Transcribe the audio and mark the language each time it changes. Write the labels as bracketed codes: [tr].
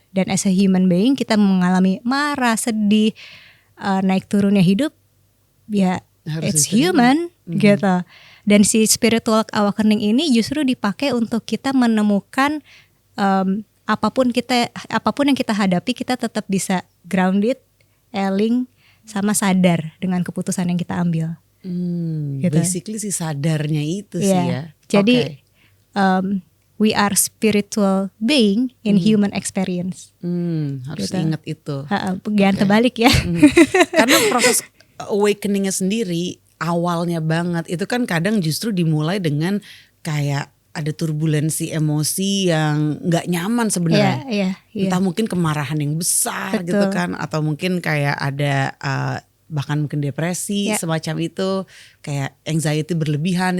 [id] Dan [en] as a human being [id] kita mengalami marah, sedih, naik turunnya hidup, ya [en] it's human [id] gitu. Dan si spiritual awakening ini justru dipakai untuk kita menemukan apapun yang kita hadapi, kita tetap bisa grounded, eling, sama sadar dengan keputusan yang kita ambil. Gitu. Basically si sadarnya itu sih ya. [en] Jadi we are spiritual being in human experience. [id] Harus ingat itu. Jangan terbalik ya. Karena proses awakeningnya sendiri awalnya banget itu kan kadang justru dimulai dengan kayak ada turbulensi emosi yang nggak nyaman sebenarnya. Iya. Entah mungkin kemarahan yang besar Betul. gitu kan, atau mungkin kayak ada bahkan mungkin depresi semacam itu, kayak anxiety berlebihan.